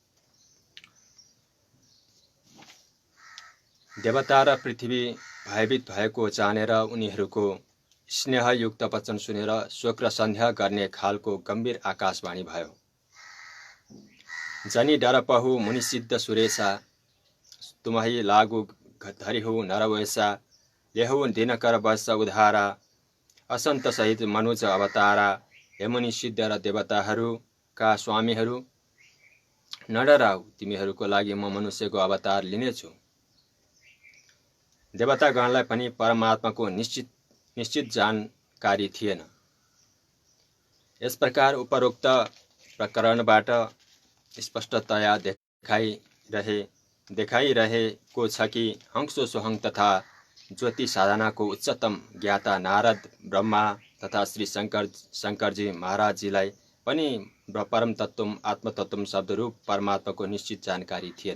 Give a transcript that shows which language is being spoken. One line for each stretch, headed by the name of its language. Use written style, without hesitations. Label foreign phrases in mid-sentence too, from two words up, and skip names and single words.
Nepali: देवता र पृथ्वी भयभीत भएको जानेर उनीहरूको स्नेहयुक्त वचन सुनेर शोक र सन्देह गर्ने खालको गम्भीर आकाशवाणी भयो।
Awadhi: जनी डरपहु मुनिसिद्ध सुरेशा तुम्हि लागु धरिहु नरवेशा लेहु दिनकर वर्ष उधारा असन्त सहित मनुज अवतारा।
Nepali: हे मुनि सिद्ध र देवताहरूका स्वामीहरू नडराऊ, तिमीहरूको लागि म मनुष्यको अवतार लिनेछु। देवतागणलाई पनि परमात्माको निश्चित जानकारी थिएन। यस प्रकार उपरोक्त प्रकरणबाट स्पष्टतया देखाइरहेको छ कि हंसो सोहङ तथा ज्योति साधनाको उच्चतम ज्ञाता नारद ब्रह्मा तथा श्री शंकरजी महाराजजीलाई पनि परम तत्त्व आत्मतत्त्व शब्दरूप परमात्माको निश्चित जानकारी थिएन।